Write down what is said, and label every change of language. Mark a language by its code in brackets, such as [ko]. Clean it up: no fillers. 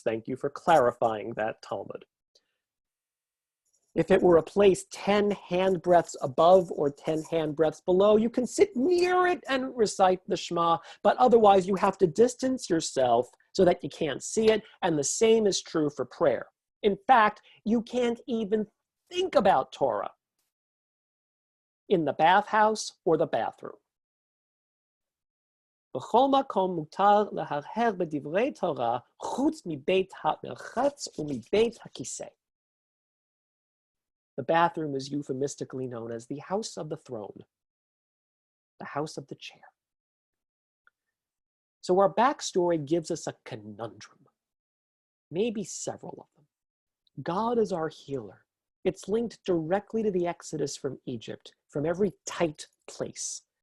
[en] Thank you for clarifying that, Talmud. If it were a place 10 handbreadths above or 10 handbreadths below, you can sit near it and recite the Shema, but otherwise you have to distance yourself so that you can't see it, and the same is true for prayer. In fact, you can't even think about Torah in the bathhouse or the bathroom. [he] בכל מקום מותר להרהר בדברי תורה חוץ מבית המרחץ ומבית הכיסא. [en] The bathroom is euphemistically known as the house of the throne, the house of the chair. So our backstory gives us a conundrum, maybe several of them. God is our healer. It's linked directly to the exodus from Egypt, from every tight place.